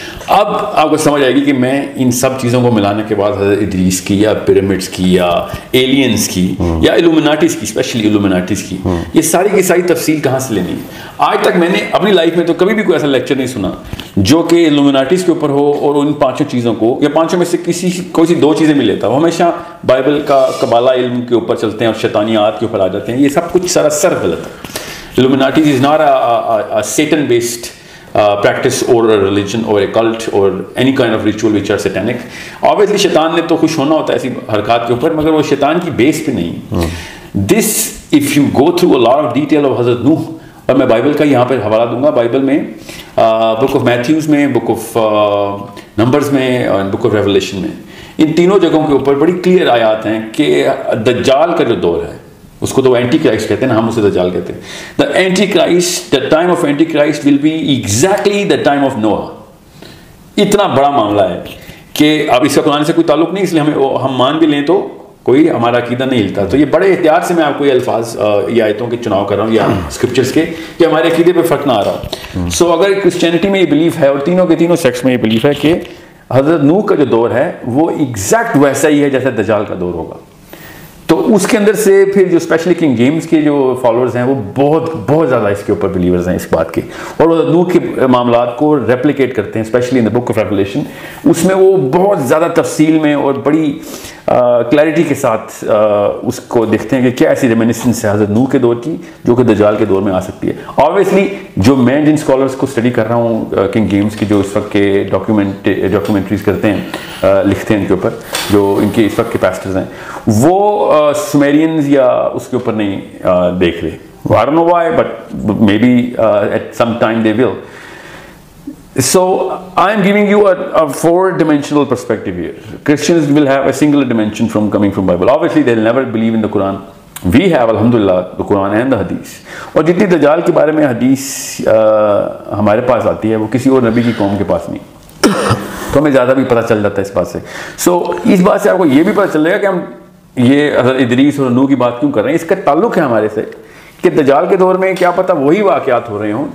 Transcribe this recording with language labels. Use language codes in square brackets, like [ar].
[ur] اب آپ کو سمجھ آئے گی کہ میں ان سب چیزوں کو ملانے کے بعد حضرت ادریس کی یا پیرامڈس کی یا ایلینز کی یا الومناٹیز کی, اسپیشلی الومناٹیز کی, یہ ساری کی ساری تفصیل کہاں سے لینی ہے. آج تک میں نے اپنی لائف میں تو کبھی بھی کوئی ایسا لیکچر نہیں سنا جو کہ الومناٹیز کے اوپر ہو اور ان 5 چیزوں کو یا 5 میں سے کوئی سی 2 چیزیں بھی لیتا. وہ ہمیشہ بائبل کا قبالہ علم کے اوپر چلتے ہیں اور شیطانیات کے اوپر آ جاتے ہیں. یہ سب کچھ سراسر غلط ہے. [en] Illuminatis is not a satan based practice or a religion or a cult or any kind of ritual which are satanic. [ur] Obviously شیطان نے تو خوش ہونا ہوتا ہے ایسی حرکات کے اوپر, مگر وہ شیطان کی بیس پہ نہیں. [en] This if you go through a lot of detail of [ur] حضرت نوح, اور میں بائبل کا یہاں پہ حوالہ دوں گا, بائبل میں بک آف میتھیوز میں, بک آف نمبرز میں اور بک آف ریولیشن میں, ان تینوں جگہوں کے اوپر بڑی کلیئر آیات ہیں کہ دجال کا جو دور ہے اس کو تو اینٹی کرائسٹ کہتے ہیں نا, ہم اسے دجال کہتے ہیں. [en] The antichrist, the time of antichrist will be exactly the time of نوح. [ur] اتنا بڑا معاملہ ہے کہ اب اس کا قرآن سے کوئی تعلق نہیں, اس لیے ہم مان بھی لیں تو کوئی ہمارا عقیدہ نہیں ہلتا. تو یہ بڑے احتیاط سے میں آپ کو یہ الفاظ یا آیتوں کے چناؤ کر رہا ہوں یا اسکرپچرس کے, کہ ہمارے عقیدے پہ فرق نہ آ رہا. سو اگر کرسچینٹی میں یہ بلیف ہے اور تینوں کے تینوں سیکٹس میں یہ بلیف ہے کہ حضرت نوح کا جو دور ہے وہ ایگزیکٹ ویسا ہی ہے جیسے دجال کا دور ہوگا, تو اس کے اندر سے پھر جو اسپیشلی کنگ جیمز کے جو فالوورز ہیں وہ بہت زیادہ اس کے اوپر بلیورز ہیں اس بات کے, اور وہ نوح کے معاملات کو ریپلیکیٹ کرتے ہیں [en] Especially in the book of Revelation. [ur] اس میں وہ بہت زیادہ تفصیل میں اور بڑی کلیئرٹی کے ساتھ اس کو دیکھتے ہیں کہ کیا ایسی ریمینسنس ہے حضرت نوح کے دور کی جو کہ دجال کے دور میں آ سکتی ہے. آبویسلی جو میں جن اسکالرس کو اسٹڈی کر رہا ہوں کنگ جیمز کی, جو اس وقت کے ڈاکیومنٹریز کرتے ہیں, لکھتے ہیں ان کے اوپر, جو ان کے اس وقت کے پیسٹرز ہیں, وہ سومیرینز یا اس کے اوپر نہیں دیکھ رہے. [en] I don't know why, but maybe at some time they will. So I am giving you a 4-dimensional perspective here. Christians will have a single dimension coming from Bible. Obviously they'll never believe in the Quran. We have alhamdulillah the Quran and the Hadith. [ur] اور جتنی دجال کے بارے میں حدیث ہمارے پاس آتی ہے وہ کسی اور نبی کی قوم کے پاس نہیں, تو ہمیں زیادہ بھی پتہ چل جاتا ہے اس بات سے. سو اس بات سے آپ کو یہ بھی پتہ چل جائے گا کہ ہم یہ حضرت ادریس اور نوح کی بات کیوں کر رہے ہیں. اس کا تعلق ہے ہمارے سے کہ دجال کے دور میں کیا پتہ وہی واقعات ہو رہے ہوں.